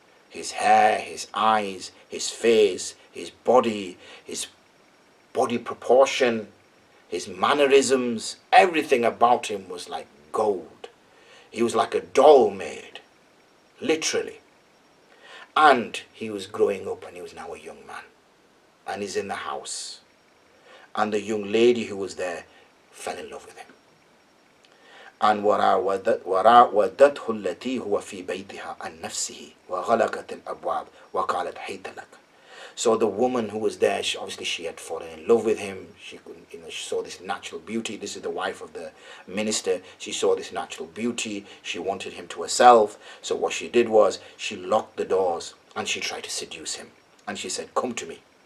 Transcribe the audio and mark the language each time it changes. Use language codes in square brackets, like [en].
[en] His hair, his eyes, his face, his body proportion, his mannerisms, everything about him was like gold. He was like a doll made, literally. And he was growing up and he was now a young man. And he's in the house. And the young lady who was there fell in love with him. [ar] And وراودته التي هو في بيتها عن نفسه وغلقت الأبواب وقالت حيت لك. [en] So the woman who was there, she had fallen in love with him. She saw this natural beauty. This is the wife of the minister. She saw this natural beauty. She wanted him to herself. So what she did was she locked the doors and she tried to seduce him. And she said, come to me.